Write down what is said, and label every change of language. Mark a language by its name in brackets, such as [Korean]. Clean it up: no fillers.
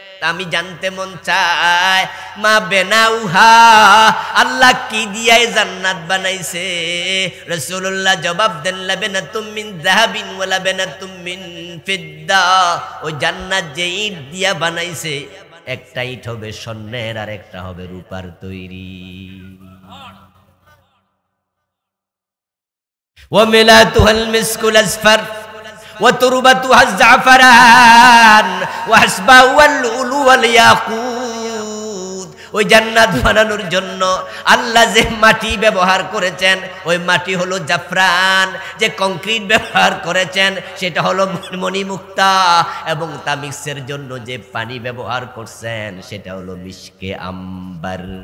[Bangla] আমি জানতে মন চায়, [Arabic] মা বেনাউহা, [Bangla] আল্লাহ কি দিয়ে জান্নাত বানাইছে? রাসূলুল্লাহ জবাব দেন, [Arabic] লাবেনাতুম মিন যাহাবিন ওয়া লাবেনাতুম মিন ফিদ্দা। [Bangla] ওই জান্নাত যে ইট দিয়া বানাইছে, একটা ইট হবে স্বর্ণের আর একটা হবে রূপার তৈরি। [Arabic] وملاتها المسك الأصفر وتربتها الزعفران وحسبها اللؤلؤ والياقوت। [Bangla] ওই জান্নাত বানানোর জন্য আল্লাহ যে মাটি ব্যবহার করেছেন, ওই মাটি হলো জাফরান। যে কংক্রিট ব্যবহার করেছেন সেটা হলো মণিমুক্তা, এবং তামিক্সের জন্য যে পানি ব্যবহার করছেন সেটা হলো মিশকে আম্বার।